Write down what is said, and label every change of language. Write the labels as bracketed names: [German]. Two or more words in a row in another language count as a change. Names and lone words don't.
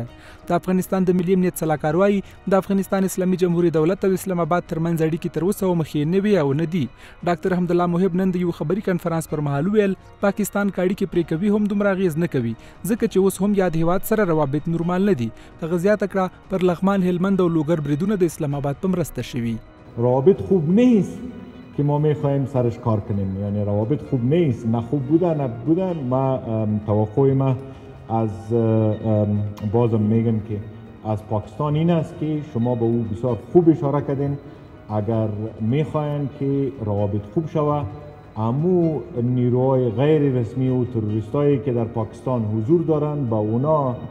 [Pashto] د افغانستان د ملي امنیت سلاکار وایي د افغانستان اسلامي جمهوریت دولت او اسلام آباد ترمنځ اړیکې تر اوسه مخې نه وي او نه دي. ډاکټر حمدالله محب نن د یو خبري کنفرانس پر مهال ویل پاکستان که اړیکې پرې کوي هم دومره اغېز نه کوي ځکه چې اوس هم یاد هیواد سره روابط نورمال نه دي. هغه زیاته کړه پر لغمان، هلمند او لوګر بریدونه د اسلام آباد په مرسته شوي. [Persian] روابط خوب نیست که ما میخوایم سرش کار کنیم، یعنی روابط خوب نیست، نه خوب بودن. ما توقع ما از بازم میگم که از پاکستان این است که شما به او بسیار خوب اشاره کردین. اگر میخواین که روابط خوب شود امو نیروهای غیر رسمی و تروریستایی که در پاکستان حضور دارند با اونا